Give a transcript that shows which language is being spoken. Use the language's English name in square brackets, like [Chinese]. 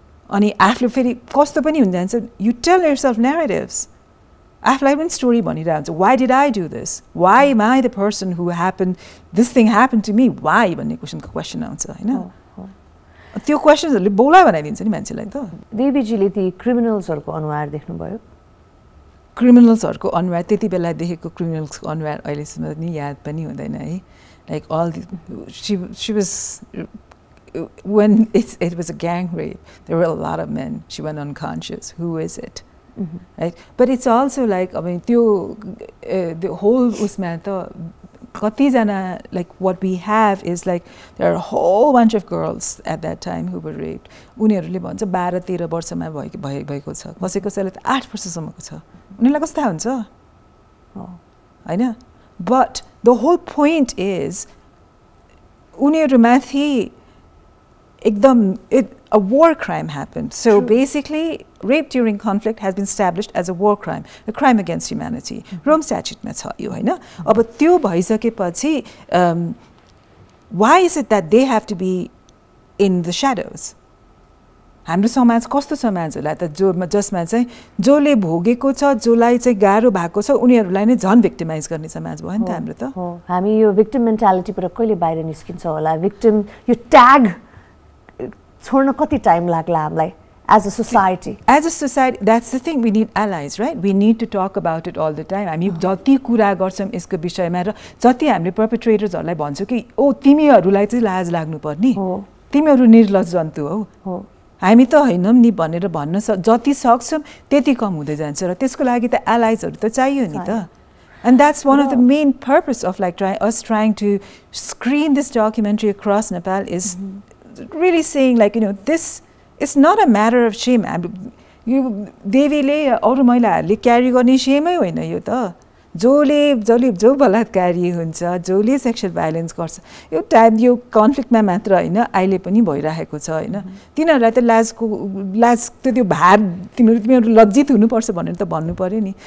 [Nepali] अनि आफूले फेरि कस्तो पनि हुन जान्छ, [English] you tell yourself narratives. [Nepali] आफूलाई पनि story भनिरहन्छ, [English] why did I do this? Why am I the person who this thing happened to me? [Nepali] Why भन्ने क्वेशन आउँछ हैन. त्यो क्वेशनहरुले बोला बनाइदिन्छ नि मान्छेलाई त. देवीजीले ती क्रिमिनल्सहरुको अनुहार देख्नुभयो? क्रिमिनल्सहरुको अनुहार त्यति बेला देखेको क्रिमिनल्सको अनुहार अहिलेसम्म नि याद पनि हुँदैन है. [English] Like all she was when it was a gang rape, there were a lot of men. She went unconscious. Who is it? Right? But it's also like I mean the whole [Nepali] usma ta katina, [English] like what we have is like there are a whole bunch of girls at that time who were raped. [Nepali] उनीहरुले भन्छ 12-13 वर्षमा भएको छ, कसैको चाहिँ 8 वर्षसम्मको छ. उनीलाई कस्तो थाहा हुन्छ हैन. [English] But the whole point is [Nepali] उनीहरुमाथि एकदम [English] a war crime happened. So basically rape during conflict has been established as a war crime, a crime against humanity. [Nepali] Rome statute मा छ यो हैन. अब त्यो भइसकेपछि [English] why is it that they have to be in the shadows? [Nepali] हाम्रो समाज कस्तो समाज होला त जसमा चाहिँ जोले भोगेको छ, जोलाई चाहिँ गाह्रो भएको छ उनीहरुलाई नै झन भिक्टिमाइज गर्ने समाज भयो नि त हाम्रो त. हामी यो भिक्टिम मेन्टालिटी पर कहिले बाहिर निस्किन्छ होला? भिक्टिम यो ट्याग छोड्न कति टाइम लाग्ला हामीलाई [English] as a society? As a society, that's the thing, we need allies, right? We need to talk about it all the time. [Nepali] हामी जति कुरा गर्छौं यसको विषयमा र जति हामीले पर्पेट्रेटर्सहरुलाई भन्छौं कि ओ तिमीहरुलाई चाहिँ लाज लाग्नु पर्नी, तिमीहरु निर्लज जन्तु हौ, हामी त हैनम नि भनेर भन्न जति सक्छौं त्यति कम हुँदै जान्छ र त्यसको लागि त alliesहरु त चाहियो नि त. [English] And that's one of the main purpose of like trying to screen this documentary across Nepal is really saying like this is not a matter of shame. You [Nepali] देवीले अरु महिलाहरुले क्यारी गर्ने शेमै होइन यो त. जो बलात्कारी हुन्छ, जसले सेक्सुअल भाइलेन्स गर्छ, यो टाइम यो कन्फ्लिक्टमा मात्र होइन, अहिले पनि भइरहेको छ होइन। तिनीहरूलाई त लाज त्यो भार तिमीहरू लज्जित हुनुपर्छ भनेर त भन्नु पर्यो नि।